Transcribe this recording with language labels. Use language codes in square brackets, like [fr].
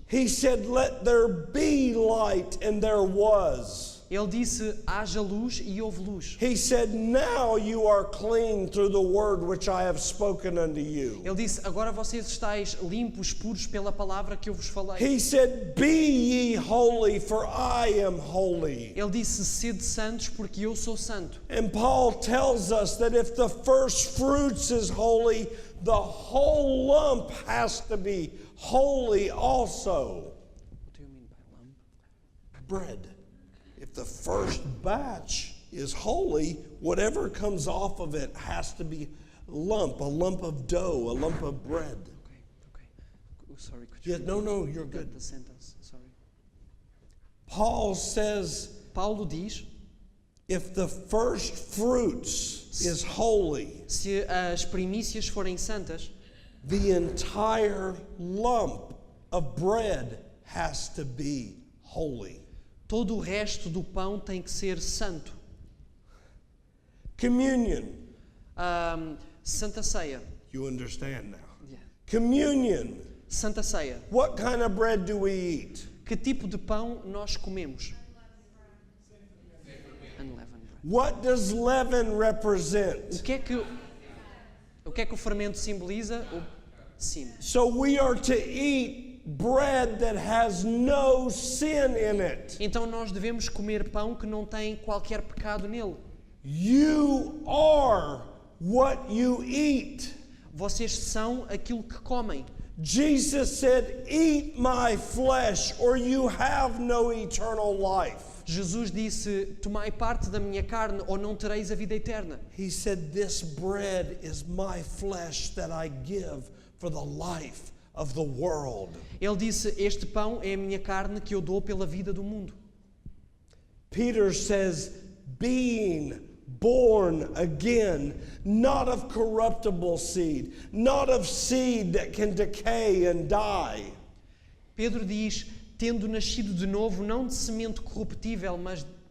[en] He said, let there be light, and there was. [pt] Ele disse, haja luz e houve luz. [en] He said, now you are clean through the word which I have spoken unto you. [pt] Ele disse, agora vocês estáis limpos, puros pela palavra que eu vos falei. [en] He said, be ye holy, for I am holy. [pt] Ele disse, sede santos, porque eu sou santo. [en] And Paul tells us that if the first fruits is holy, the whole lump has to be holy also. What do you mean by lump? Bread. If the first batch is holy, whatever comes off of it has to be a lump of dough, a lump of bread. Okay. Sorry, could you Yeah, no, you're repeat good. the sentence? Sorry. Paul says, [pt] Paulo diz, [en] if the first fruits is holy, [pt] se as primícias forem santas, [en] the entire lump of bread has to be holy. [pt] todo o resto do pão tem que ser santo. [en] Communion, [pt] Santa Ceia. [en] you understand now. Yeah. Communion, [pt] Santa Ceia. [en] what kind of bread do we eat? [pt] Que tipo de pão nós comemos? [en] Unleavened bread. What does leaven represent? [pt] O que é que o fermento simboliza? Sim. [en] So we are to eat bread that has no sin in it. [pt] Então nós devemos comer pão que não tem qualquer pecado nele. [en] You are what you eat. [pt] Vocês são aquilo que comem. [en] Jesus said, "Eat my flesh, or you have no eternal life." [pt] Jesus disse, tomai parte da minha carne ou não tereis a vida eterna. [en] He said, "This bread is my flesh that I give for the life of the world." [pt] Ele disse, este pão é a minha carne que eu dou pela vida do mundo. [en] Peter says, "Being born again, not of corruptible seed, not of seed that can decay and die." [pt] Pedro diz, tendo nascido de novo, não de semente corruptível, mas